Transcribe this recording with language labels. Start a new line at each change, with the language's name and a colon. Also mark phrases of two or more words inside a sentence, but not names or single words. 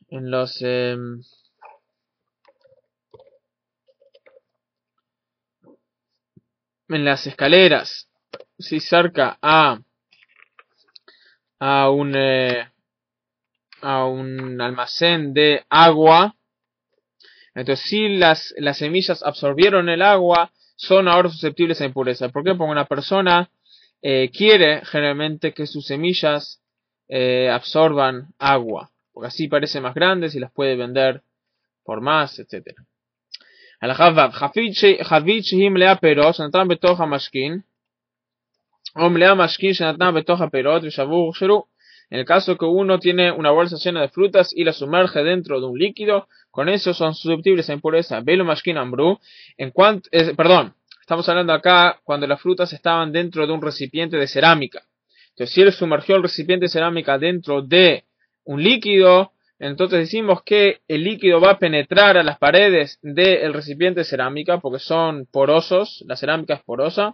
Spanish: En las escaleras, si cerca a un almacén de agua, entonces si las semillas absorbieron el agua, son ahora susceptibles a impureza. ¿Por qué? Porque una persona quiere generalmente que sus semillas absorban agua, porque así parece más grandes y las puede vender por más, etc.
Hebrew: חבית שהיא מלאה פירות שנתן בתוך המשכין, o מלאה משכין שנתנה בתוך הפירות ושבו הוכשרו.
Spanish: En el caso que uno tiene una bolsa llena de frutas y la sumerge dentro de un líquido, con eso son susceptibles a impureza.
Hebrew: ולא משקין אמברו.
Spanish: Perdón, estamos hablando acá cuando las frutas estaban dentro de un recipiente de cerámica. Entonces, si él sumergió el recipiente de cerámica dentro de un líquido, entonces decimos que el líquido va a penetrar a las paredes del recipiente de cerámica porque son porosos, la cerámica es porosa.